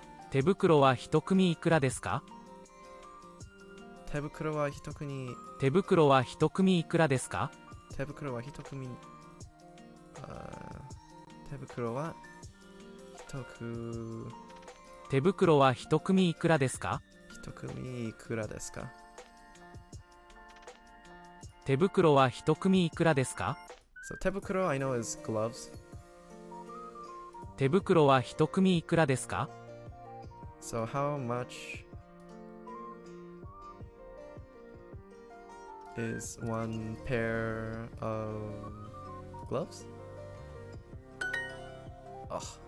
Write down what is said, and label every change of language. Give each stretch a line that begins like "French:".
Japanese: 手袋は一組いくらですか手袋は一組手袋は一組いくらですか手袋は一組手袋は一組手袋は一組いくらですか一組いくらですか手袋は一組いくらですか
English: So 手袋 I know is gloves.
Japanese: 手袋は一組いくらですか
English: So how much is one pair of gloves? Oh.